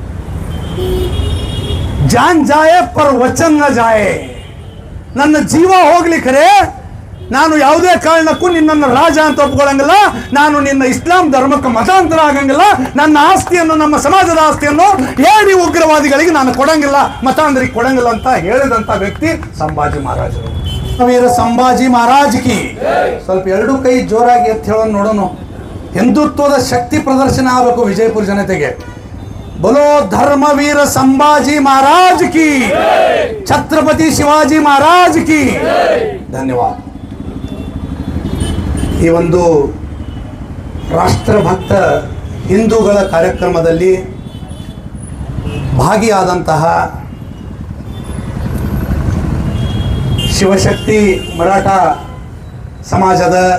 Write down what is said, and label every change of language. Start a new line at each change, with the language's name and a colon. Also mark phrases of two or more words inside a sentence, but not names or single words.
Hindi: जान जाए पर वचन न जाए,
Kannada: ನನ್ನ ಜೀವ ಹೋಗ್ಲಿಕ್ಕರೆ ನಾನು ಯಾವುದೇ ಕಾರಣಕ್ಕೂ ನಿನ್ನನ್ನು ರಾಜ ಅಂತ ಒಪ್ಕೊಳ್ಳಂಗಿಲ್ಲ, ನಾನು ನಿನ್ನ ಇಸ್ಲಾಂ ಧರ್ಮಕ್ಕೆ ಮತಾಂತರ ಆಗಂಗಿಲ್ಲ, ನನ್ನ ಆಸ್ತಿಯನ್ನು, ನಮ್ಮ ಸಮಾಜದ ಆಸ್ತಿಯನ್ನು ಏಡಿ ಉಗ್ರವಾದಿಗಳಿಗೆ ನಾನು ಕೊಡಂಗಿಲ್ಲ, ಮತಾಂತರಿಗೆ ಕೊಡಂಗಿಲ್ಲ ಅಂತ ಹೇಳಿದಂತ ವ್ಯಕ್ತಿ ಸಂಭಾಜಿ ಮಹಾರಾಜರು.
Hindi: वीर संभाजी महाराज की.
Kannada: ಸ್ವಲ್ಪ ಎರಡು ಕೈ ಜೋರಾಗಿ ಎತ್ತಿ ಹೇಳೋಣ ನೋಡೋಣ. ಹಿಂದುತ್ವದ ಶಕ್ತಿ ಪ್ರದರ್ಶನ ಆಗಬೇಕು ವಿಜಯಪುರ ಜನತೆಗೆ.
Hindi: बोलो धर्मवीर संभाजी महाराज की, छत्रपति शिवाजी महाराज की.
Kannada: ಧನ್ಯವಾದ. ಈ ಒಂದು ರಾಷ್ಟ್ರಭಕ್ತ ಹಿಂದೂಗಳ ಕಾರ್ಯಕ್ರಮದಲ್ಲಿ ಭಾಗಿಯಾದಂತಹ ಶಿವಶಕ್ತಿ ಮರಾಠ ಸಮಾಜದ